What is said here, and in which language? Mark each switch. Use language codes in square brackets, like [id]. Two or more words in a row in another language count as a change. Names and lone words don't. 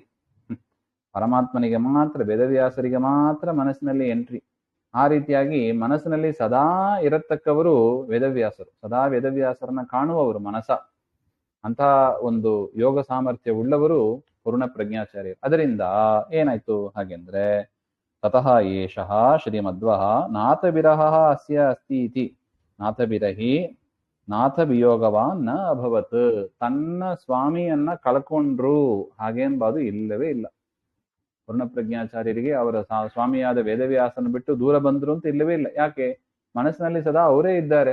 [kn] ಪರಮಾತ್ಮನಿಗೆ ಮಾತ್ರ, ವೇದವ್ಯಾಸರಿಗೆ ಮಾತ್ರ ಮನಸ್ಸಿನಲ್ಲಿ ಎಂಟ್ರಿ. ಆ ರೀತಿಯಾಗಿ ಮನಸ್ಸಿನಲ್ಲಿ ಸದಾ ಇರತಕ್ಕವರು ವೇದವ್ಯಾಸರು, ಸದಾ ವೇದವ್ಯಾಸರನ್ನ ಕಾಣುವವರು ಮನಸ. ಅಂತಹ ಒಂದು ಯೋಗ ಸಾಮರ್ಥ್ಯ ಉಳ್ಳವರು ಪೂರ್ಣಪ್ರಜ್ಞಾಚಾರ್ಯರು. ಅದರಿಂದ ಏನಾಯ್ತು ಹಾಗೆಂದ್ರೆ, [sa] ತತಃ ಏಷಃ ಶ್ರೀಮಧ್ವಃ ನಾಥ ವಿರಹ ಅಸ್ಯ ಅಸ್ತಿ ಇತಿ ನಾಥ ವಿರಹಿ ನಾಥ ವಿಯೋಗವಾನ್ ನ ಅಭವತ್. [kn] ತನ್ನ ಸ್ವಾಮಿಯನ್ನ ಕಳ್ಕೊಂಡ್ರು ಹಾಗೇನ್ಬಾದು ಇಲ್ಲವೇ ಇಲ್ಲ. ಪೂರ್ಣಪ್ರಜ್ಞಾಚಾರ್ಯರಿಗೆ ಅವರ ಸ್ವಾಮಿಯಾದ ವೇದವ್ಯಾಸನ ಬಿಟ್ಟು ದೂರ ಬಂದ್ರು ಅಂತ ಇಲ್ಲವೇ ಇಲ್ಲ. ಯಾಕೆ? ಮನಸ್ಸಿನಲ್ಲಿ ಸದಾ ಅವರೇ ಇದ್ದಾರೆ.